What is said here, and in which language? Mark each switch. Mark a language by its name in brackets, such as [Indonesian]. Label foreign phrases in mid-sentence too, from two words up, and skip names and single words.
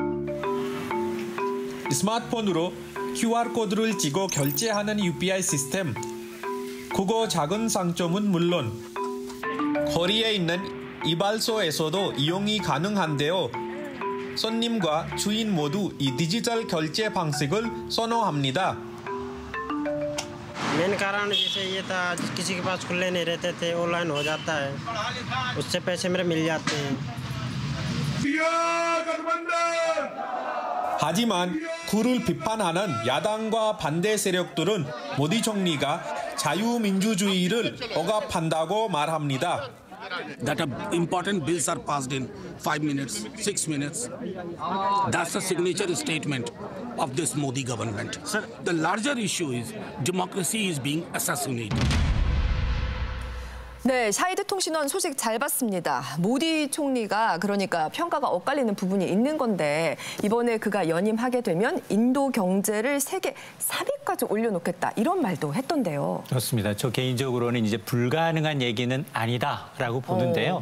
[Korean] 스마트폰으로 QR코드를 찍어 결제하는 UPI 시스템. 그거 작은 상점은 물론 거리에 있는 이발소에서도 이용이 가능한데요. 손님과 주인 모두 이 디지털 결제 방식을 선호합니다. [Hindi] मेन कारण जैसे ये था किसी के पास खुले नहीं रहते थे ऑनलाइन हो जाता है उससे पैसे मेरे मिल जाते हैं. [Korean] 하지만 그를 비판하는 야당과 반대 세력들은 모디 총리가 자유민주주의를 억압한다고 말합니다. [English] That important bills are passed in 5 minutes, 6 minutes. That's the signature statement of this Modi government. The larger issue is democracy is being assassinated. [Korean] 네, 샤이드 통신원 소식 잘 봤습니다. 모디 총리가 그러니까 평가가 엇갈리는 부분이 있는 건데 이번에 그가 연임하게 되면 인도 경제를 세계 3위까지 올려놓겠다 이런 말도 했던데요. 그렇습니다. 저 개인적으로는 이제 불가능한 얘기는 아니다라고 보는데요.